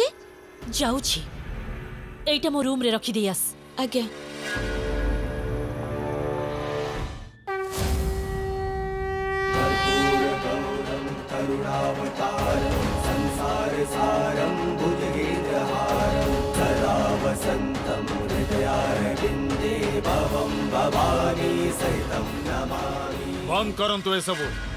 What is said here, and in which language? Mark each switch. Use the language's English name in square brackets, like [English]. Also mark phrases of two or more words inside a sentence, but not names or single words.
[Odia] ଯାଉଛି ଏଟା ମୋ ରୁମ ରେ ରଖି ଦିଆସ आज्ञा [Sanskrit] संसार सारं भुजगेन्द्रहारं सदा वसन्तं हृदयारविन्दे भवं भवानी सहितं नमामि। [Odia] ବନ୍ଦ କରନ୍ତୁ ଏ ସବୁ